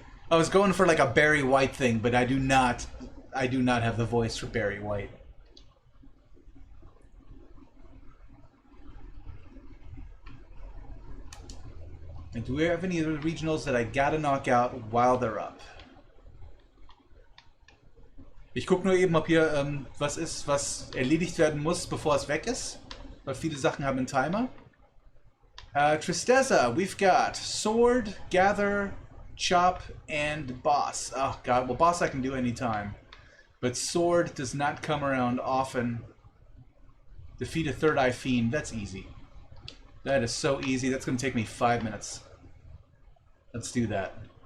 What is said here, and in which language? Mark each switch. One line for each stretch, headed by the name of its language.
English: I was going for like a Barry White thing, but I do not have the voice for Barry White. And do we have any other regionals that I gotta knock out while they're up?
German: Ich guck nur eben, ob hier was ist, was erledigt werden muss, bevor es weg ist. Weil viele Sachen haben einen Timer.
English: Tristeza, we've got Sword, Gather, Chop, and Boss. Oh god, well Boss I can do anytime. But Sword does not come around often. Defeat a Third Eye Fiend, that's easy. That is so easy, that's going to take me 5 minutes. Let's do that.